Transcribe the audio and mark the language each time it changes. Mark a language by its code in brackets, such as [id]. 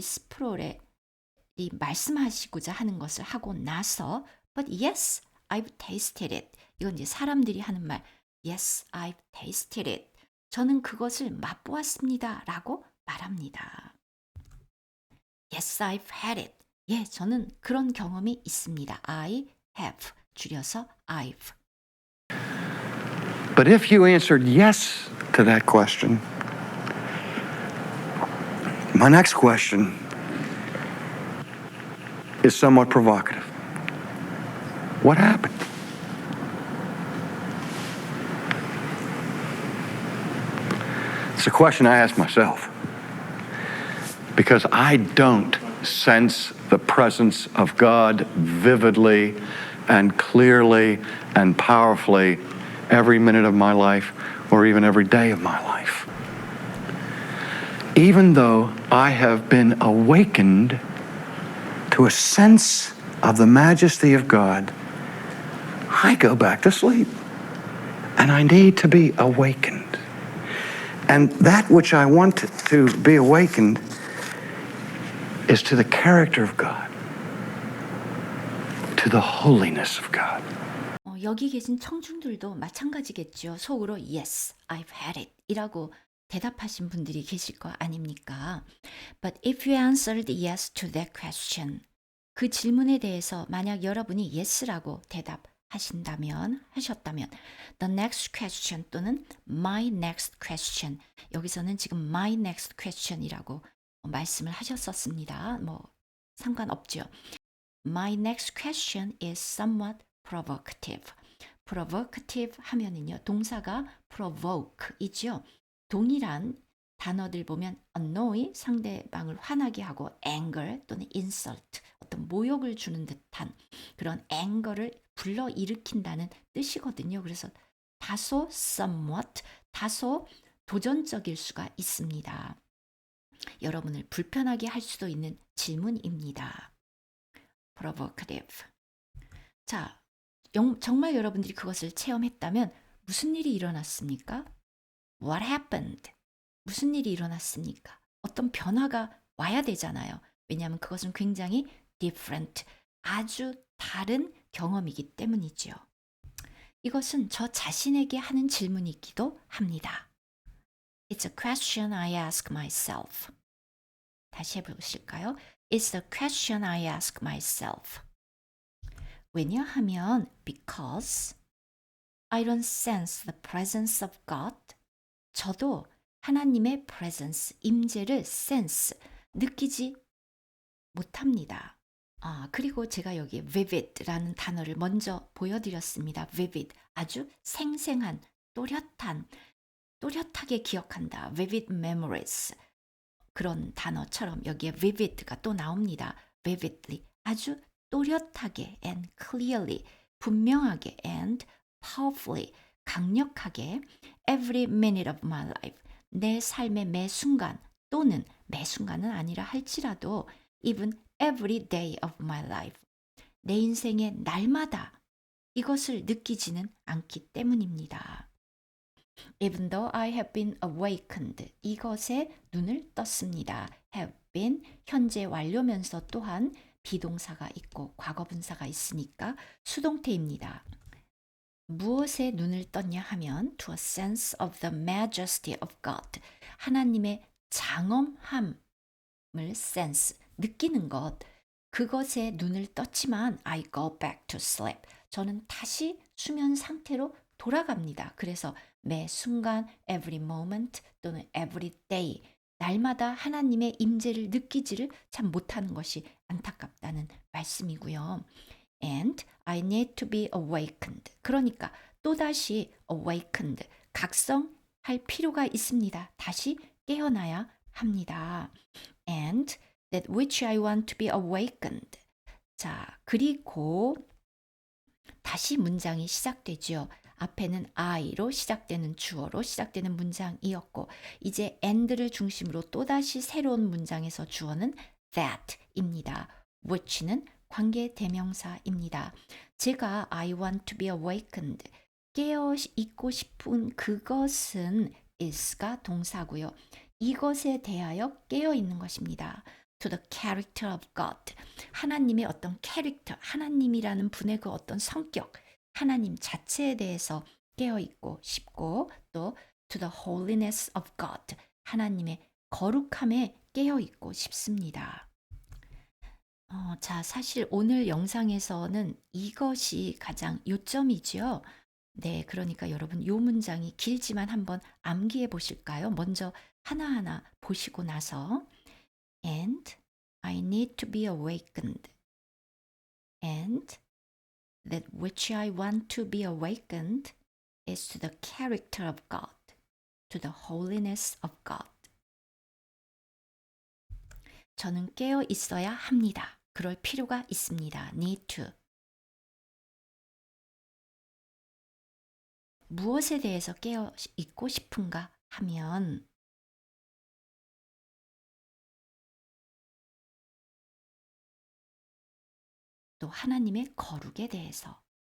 [ko] 스프롤이 말씀하시고자 하는 것을 하고 나서 [en] But yes, I've tasted it. [ko] 이건 이제 사람들이 하는 말 [en] Yes, I've tasted it. [ko] 저는 그것을 맛보았습니다. 라고 말합니다. [en] Yes, I've had it. [ko] 예, 저는 그런 경험이 있습니다. [en] I have. [ko] 줄여서 [en] I've. But if you answered yes to that question, my next question is somewhat provocative. What happened? It's a question I ask myself because I don't sense the presence of God vividly and clearly and powerfully every minute of my life or even every day of my life. Even though I have been awakened to a sense of the majesty of God, I go back to sleep. And I need to be awakened. And that which I want to be awakened is to the character of God, to the holiness of God. [ko] 여기 계신 청중들도 마찬가지겠죠. 속으로 [en] Yes, I've had it [ko] 이라고 대답하신 분들이 계실 거 아닙니까? [en] But if you answered yes to that question, [ko] 그 질문에 대해서 만약 여러분이 yes라고 하셨다면 [en] the next question 또는 my next question [ko] 여기서는 지금 [en] my next question이라고 [ko] 말씀을 하셨었습니다. 뭐 상관없죠. [en] My next question is somewhat provocative. [ko] provocative 하면은요. 동사가 provoke이죠. 동일한 단어들 보면 annoy 상대방을 화나게 하고 anger 또는 insult 어떤 모욕을 주는 듯한 그런 anger를 불러일으킨다는 뜻이거든요. 그래서 다소 somewhat 다소 도전적일 수가 있습니다. 여러분을 불편하게 할 수도 있는 질문입니다. provocative. 자, 정말 여러분들이 그것을 체험했다면 무슨 일이 일어났습니까? [en] What happened? [ko] 무슨 일이 일어났습니까? 어떤 변화가 와야 되잖아요. 왜냐하면 그것은 굉장히 different, 아주 다른 경험이기 때문이죠. 이것은 저 자신에게 하는 질문이기도 합니다. [en] It's a question I ask myself. [ko] 다시 해보실까요? [en] It's a question I ask myself. [ko] 왜냐하면 [en] because I don't sense the presence of God. [ko] 저도 하나님의 presence, 임재를 sense, 느끼지 못합니다. 그리고 제가 여기 vivid라는 단어를 먼저 보여드렸습니다. vivid, 아주 생생한, 또렷한, 또렷하게 기억한다. [en] vivid memories. [ko] 그런 단어처럼 여기에 vivid가 또 나옵니다. vividly, 아주 또렷하게 [en] and clearly, [ko] 분명하게 [en] and powerfully, [ko] 강력하게 [en] every minute of my life, [ko] 내 삶의 매 순간 또는 매 순간은 아니라 할지라도 [en] even every day of my life, [ko] 내 인생의 날마다 이것을 느끼지는 않기 때문입니다. [en] Even though I have been awakened, [ko] 이것에 눈을 떴습니다. have been, 현재 완료면서 또한 비동사가 있고 과거분사가 있으니까 수동태입니다. 무엇에 눈을 떴냐 하면 [en] to a sense of the majesty of God, [ko] 하나님의 장엄함을 sense, 느끼는 것, 그것에 눈을 떴지만 [en] I go back to sleep, [ko] 저는 다시 수면 상태로 돌아갑니다. 그래서 매 순간 every moment 또는 every day, 날마다 하나님의 임재를 느끼지를 참 못하는 것이 안타깝다는 말씀이고요. [en] And I need to be awakened. [ko] 그러니까 또다시 awakened, 각성할 필요가 있습니다. 다시 깨어나야 합니다. [en] And that which I want to be awakened. [ko] 자, 그리고 다시 문장이 시작되죠. 앞에는 I로 시작되는 주어로 시작되는 문장이었고 이제 and를 중심으로 또다시 새로운 문장에서 주어는 that입니다. which는 관계 대명사입니다. 제가 [en] I want to be awakened, [ko] 깨어 있고 싶은 그것은 is가 동사고요. 이것에 대하여 깨어 있는 것입니다. [en] To the character of God, [ko] 하나님의 어떤 캐릭터, 하나님이라는 분의 그 어떤 성격, 하나님 자체에 대해서 깨어 있고 싶고 또 [en] to the holiness of God, [ko] 하나님의 거룩함에 깨어 있고 싶습니다. 자, 사실 오늘 영상에서는 이것이 가장 요점이죠. 네, 그러니까 여러분 요 문장이 길지만 한번 암기해 보실까요? 먼저 하나하나 보시고 나서 [en] And I need to be awakened. And that which I want to be awakened is to the character of God, to the holiness of God. [ko] 저는 깨어 있어야 합니다. 그럴 필요가 있습니다. Need to. 무엇에 대해서 깨어 있고 싶은가 하면 또 하나님의 거룩에 대해서.